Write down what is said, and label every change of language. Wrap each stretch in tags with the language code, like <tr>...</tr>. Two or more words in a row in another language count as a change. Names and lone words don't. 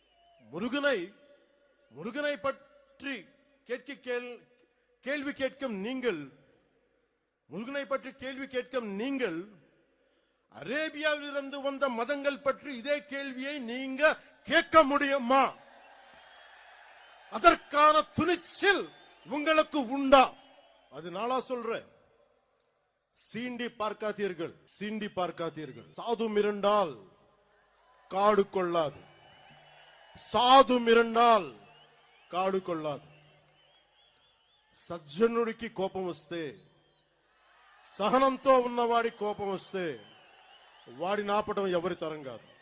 <ta>முருகனை பற்றி கேள்வி கேட்கும் நீங்கள் அரேபியாவிலிருந்து வந்த மதங்கள் பற்றி இதே கேள்வியை நீங்க கேட்க முடியுமா? அதற்கான துணிச்சல் உங்களுக்கு உண்டா? அதனால சொல்றேன், சீண்டி பார்க்காதீர்கள். சாது மிரண்டால் காடு கொள்ளாது.</ta> <te>సజ్జనుడికి కోపం వస్తే, సహనంతో ఉన్నవాడి కోపం వస్తే వాడిని ఆపడం ఎవరి తరం కాదు.</te>